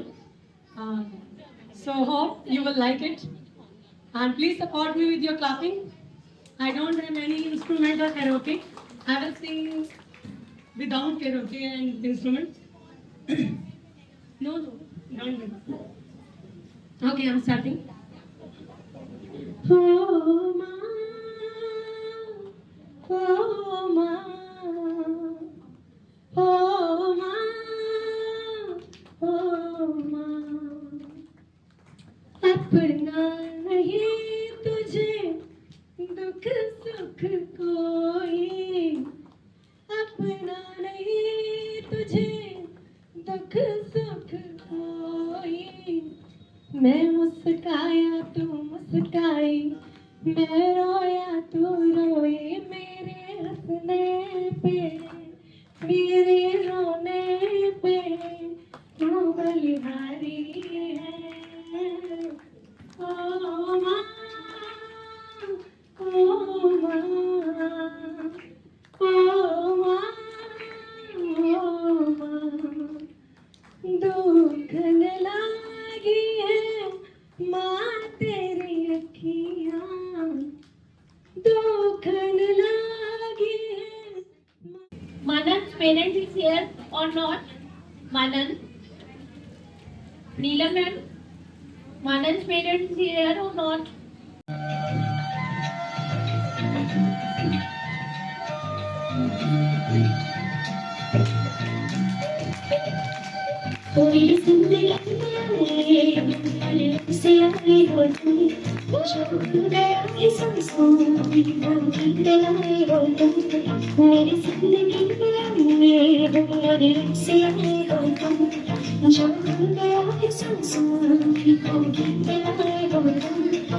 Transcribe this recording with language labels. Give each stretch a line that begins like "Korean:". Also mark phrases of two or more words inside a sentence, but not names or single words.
English: So hope you will like it. And please support me with your clapping. I don't have any instrument or karaoke. I will sing without karaoke and instruments. No, don't. Okay, I'm starting.
Hindi: Oh, ma, oh, ma, oh, ma, oh, ma. अपना नहीं तुझे दुख सुख कोई, अपना नहीं तुझे दुख सुख कोई। मैं मुस्काया तू मुस्काई, मैं रोया तू रोई, मेरे हंसने पे मेरे रोने पे तू बलिहारी है। ओ माँ, ओ माँ, ओ माँ, ओ माँ, दुख न लागी है माँ तेरी अखियाँ, दुख न लागी है।
English: Manan's parents is here or not? Manan, Neelam ma'am, Manan's parents is here or not?
Hindi: कोई जिंदगी में से आई हो तुम, जो गया ये सांसों में आई हो तुम, मेरी जिंदगी में से आई हो तुम, जो गया ये सांसों में आई हो तुम।